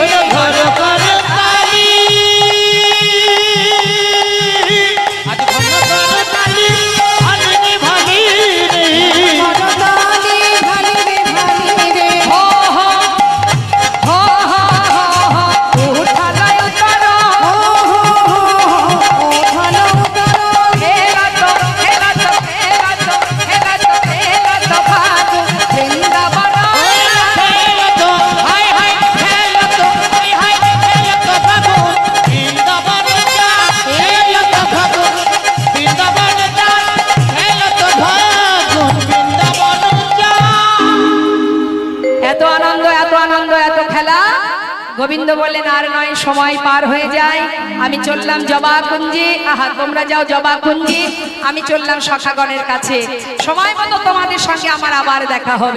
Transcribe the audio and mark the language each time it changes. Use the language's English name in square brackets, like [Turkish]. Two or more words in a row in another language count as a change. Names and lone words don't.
[Bangla] ওরে ঘর ঘর তালি, আজ ঘর ঘর তালি, ভালি রে ভালি রে। ঘন তালি ভালি রে ভালি রে, হো হো হো হো হো উঠালয় উত্তর, ও হো হো ও ঘন উদর, হেলাত হেলাত হেলাত হেলাত হেলাত ভাগু বৃন্দাবন, [Braj] खेलत, हाई हाई खेलत, हाई हाई खेलत फागुन, वृन्दावन जा, खेलत फागुन, वृन्दावन जा, खेलत फागुन, वृन्दावन जा। [Bangla] এত আনন্দ এত আনন্দ এত খেলা। গোবিন্দ বললেন আর নয়, সময় পার হয়ে যায়, আমি চললাম জবা কুঞ্জে। আহা, তোমরা যাও জবা কুঞ্জে, আমি চললাম সখাগণের কাছে। সময় মতো তোমাদের সঙ্গে আমার আবার দেখা হবে।